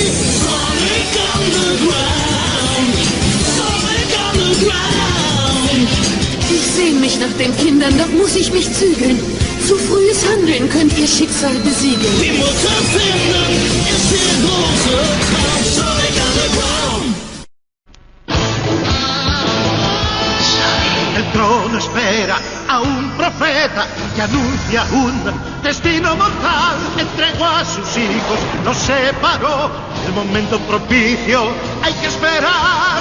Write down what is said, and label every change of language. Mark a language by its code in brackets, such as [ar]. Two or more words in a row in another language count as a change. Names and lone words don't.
[de] Sonic Underground, Sonic Underground. Ich sehne mich nach den Kindern, doch muss ich mich zügeln. Zu frühes Handeln könnt ihr Schicksal besiegeln. Die Mutter finden ist ihr großer Traum. Sonic Underground. [es] El trono espera a un profeta que anuncia un destino mortal. Entregó a sus hijos, los separó. El momento propicio hay que esperar.